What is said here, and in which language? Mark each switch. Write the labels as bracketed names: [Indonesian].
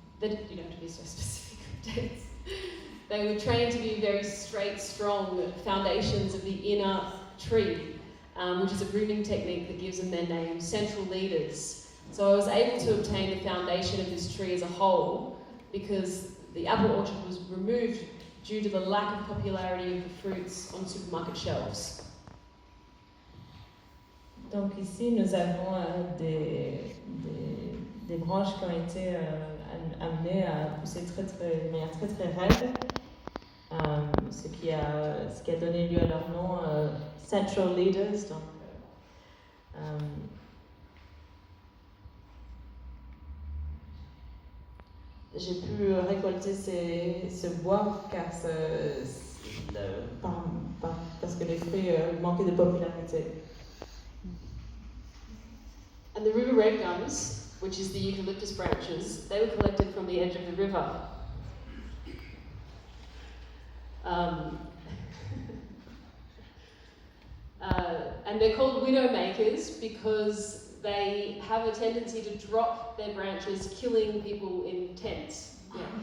[English] you don't have to be so specific with dates. They were trained to be very straight, strong foundations of the inner tree, which is a grooming technique that gives them their name, central leaders. So I was able to obtain the foundation of this tree as a whole because the apple orchard was removed due to the lack of popularity of the fruits on supermarket shelves. [French] Donc ici, nous avons des branches qui ont été amenées à pousser de manière très raide, ce qui a donné lieu à leur nom, Central Leaders. Donc, j'ai pu récolter ce bois parce que les fruits manquaient de popularité. [English] And the river red gums, which is the eucalyptus branches, they were collected from the edge of the river. And they're called widow makers because they have a tendency to drop their branches, killing people in tents. Yeah.